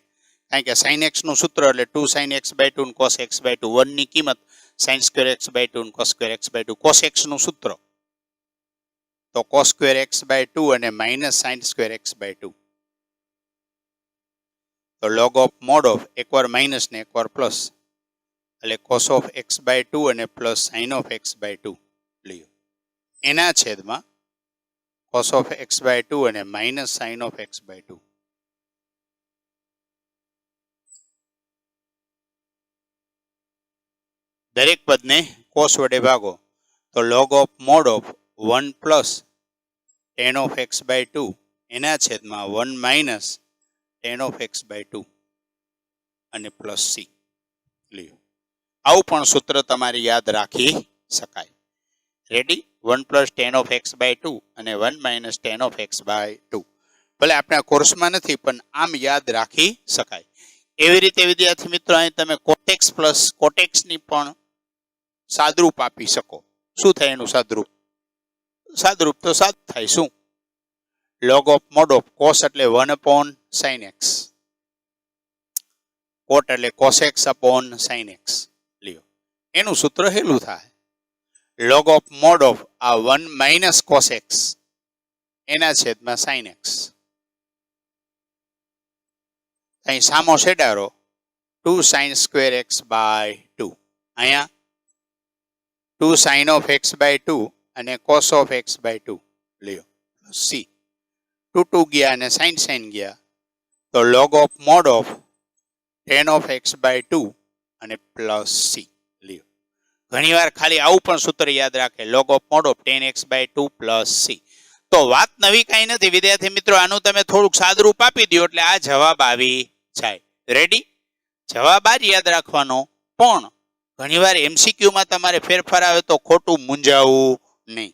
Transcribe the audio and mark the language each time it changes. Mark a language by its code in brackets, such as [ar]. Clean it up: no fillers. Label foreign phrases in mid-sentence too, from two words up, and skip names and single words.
[gu] કારણ કે [en] sin x [gu] નું સૂત્ર એટલે [en] 2 sin x/2 [gu] અને [en] cos x/2. 1 [gu] ની કિંમત [en] sin square x/2 અને cos square x/2. cos x [gu] નું સૂત્ર તો [en] cos square x/2 અને માઇનસ sin square x/2. તો log of mod of [gu] એકવાર માઇનસ ને એકવાર પ્લસ એટલે [en] cos of x/2 અને પ્લસ sin of x/2 [gu] લ્યો એના છેદમાં [en] cos of x/2 [gu] અને માઇનસ [en] sin of x/2. [gu] દરેક પદને [en] cos [gu] વડે ભાગો તો [en] log of mod of 1 plus tan of x/2 [gu] એના છેદમાં [en] 1 minus tan of x/2 [gu] અને પ્લસ [en] c. [gu] લ્યો આવું પણ સૂત્ર તમારે યાદ રાખી શકાય. રેડી? [en] 1 plus tan of x/2 અને 1 minus tan of x/2. [gu] ભલે આપણા કોર્સમાં નથી પણ આમ યાદ રાખી શકાય. એવી રીતે વિદ્યાર્થી મિત્રો અહીં તમે કોટેક્સ પ્લસ કોટેક્સની પણ સાદરૂપ આપી શકો. શું થાય એનું સાદરૂપ? સાદરૂપ તો સાદ થાય. શું? [en] log of mod of cos એટલે 1 upon sin x, cot એટલે cos x upon sin x. [gu] લ્યો એનું સૂત્ર હેલું થાય. [en] log of mod of આ 1 minus cos x [gu] એના છેદમાં [en] sin x. [gu] અહીં સામો છેડારો [en] 2 sin square x by 2. અહીંયા 2 sin of x/2 અને cos of x/2. લ્યો c. 2 [gu] ગયા અને [en] sin [gu] ગયા તો [en] log of mod of tan of x/2 [gu] અને પ્લસ [en] c. [gu] લ્યો ઘણીવાર ખાલી આવું પણ સૂત્ર યાદ રાખે, [en] log of mod of tan x/2 પ્લસ c. [gu] તો વાત નવી કાંઈ નથી વિદ્યાર્થી મિત્રો, આનું તમે થોડુંક સાદરૂપ આપી દો એટલે આ જવાબ આવી જાય. રેડી? જવાબ આ જ યાદ રાખવાનો, પણ ઘણીવાર એમસીક્યુમાં તમારે ફેરફાર આવે તો ખોટું મૂંઝાવું નહીં.